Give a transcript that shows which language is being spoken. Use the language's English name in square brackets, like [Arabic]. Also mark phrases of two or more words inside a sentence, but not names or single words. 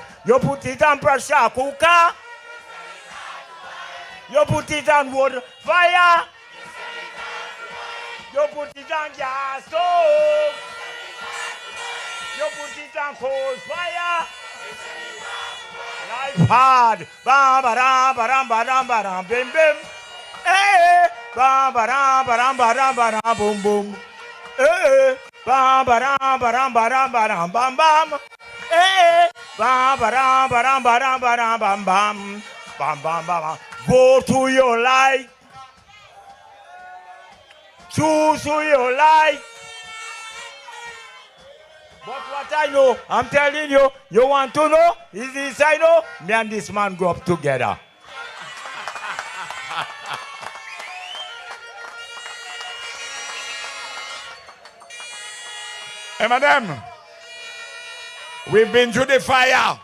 [English] You put it on pressure cooker. You put it on wood fire. You put it on gas stove. You put it on coal fire. Life hard. Bam badam badam badam badam bim bim. Eh. Bam badam badam badam badam boom boom. Eh. Bam badam badam badam badam bam bam. Eh. Bam badam badam badam badam bam bam. Bam bam bam. Go to your life. Choose who you like. But what I know, I'm telling you, you want to know? Is this I know? Me and this man grew up together. Eminem, we've been through the fire.